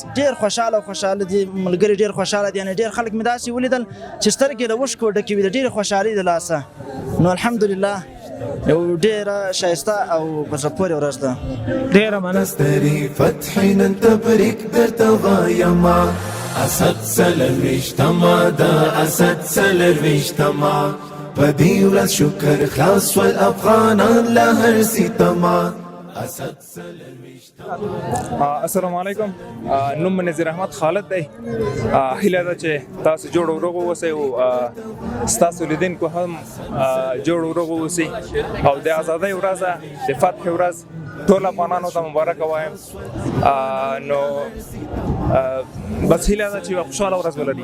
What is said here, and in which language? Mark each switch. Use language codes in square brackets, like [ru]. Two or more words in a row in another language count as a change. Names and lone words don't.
[ps] ډېر خوشحاله او خوشحاله دي ملګري، ډېر خوشحاله دي. یعنې ډېر خلک مې داسې ولیدل چې سترګې له اوښکو ډکې وي د ډېرې خوشحالۍ د لاسه. نو الحمدلله یو ډېره ښایسته او په زړه پورې ورځ ده. ډېره مننه. دستري فتحي ننتبرك درته وايما اسد سلر ويشتما دا اسد سلر ويشتما بدي ورث شكر خلاص والافغانان لهر سيتما اسد سلر ويشتما. السلام علیکم، نوم مې نذیر احمد خالد دی. هیله ده چې تاسو جوړ او روغ اوسئ او ستاسو لیدونکو هم جوړ او روغ اوسئ او د ازادۍ ورځ د فتح ورځ ټول افغانانو ته مبارک وایم. نو بس هیله ده چې خوشحاله ورځ ولري.